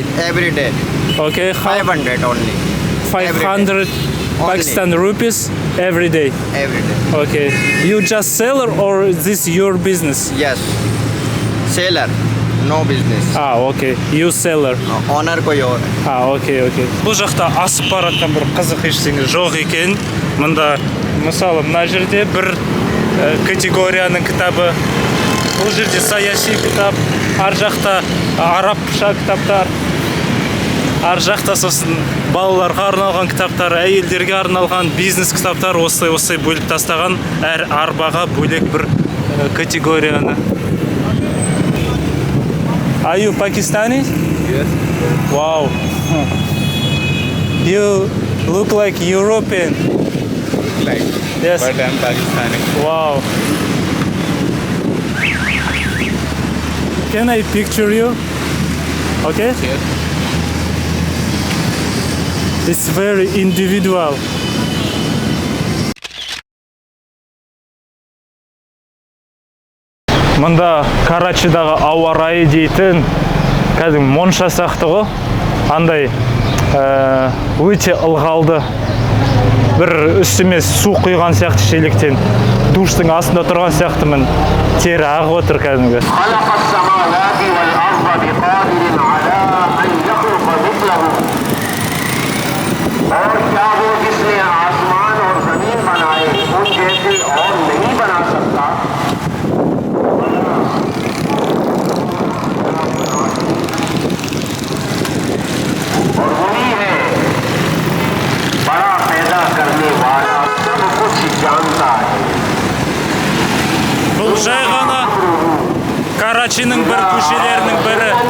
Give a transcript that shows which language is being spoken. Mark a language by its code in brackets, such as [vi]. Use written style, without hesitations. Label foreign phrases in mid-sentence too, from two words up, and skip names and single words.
[en] Every day. Okay. 500 only. 500 Pakistan rupees every day. Every day. Okay. You just seller or this your business? Yes. Seller. No business. Okay. You seller. [ur] Owner کوئی اور ہے. [kk] Окей. Бұл жақта асып баратқан бір қызық ештеңе жоқ екен. Мында мысалы мына жерде бір категорияның кітабы. Бұл жерде саяси кітап, ар жақта арабша кітаптар. Ар жақта сосын балаларға арналған кітаптар, әйелдерге арналған бизнес кітаптар осылай бөліп тастаған. Әр арбаға бөлек бір категорияны. [en] Are you Pakistani? Yes. Wow. You look like European. Like, Yes. but I'm Pakistani. Wow. Can I picture you? Okay? Yes. It's very individual. [kk] Мында Карачидағы ауа райы дейтін кәдімгі монша сияқты ғой. Андай өте ылғалды. Бір үстіме су құйған сияқты шелектен. Душтың астында тұрған сияқтымын. Тері ағып отыр кәдімгі. [ur] اور کیا وہ جس نے آسمان اور زمین بنائے ان جیسے اور نہیں بنا سکتا. اور وہی ہے بڑا پیدا کرنے والا، سب کچھ جانتا ہے. [kk] Бұл жай ғана Карачиның бір көшелерінің бірі.